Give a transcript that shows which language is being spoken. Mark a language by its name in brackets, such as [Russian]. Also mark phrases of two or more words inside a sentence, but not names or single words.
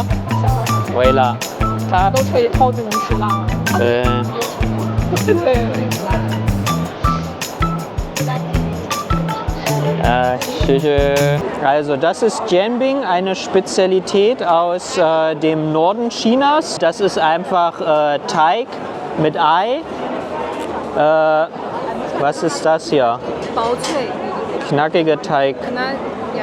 [Chinese] 微辣，它都可以超级能吃辣。对。对。谢谢。 [German] Also das ist Jianbing, eine Spezialität aus dem Norden Chinas. Das ist einfach Teig mit Ei. Was ist das hier? [Chinese] 薄脆， [German] Knackiger Teig. [Chinese] 可能呀。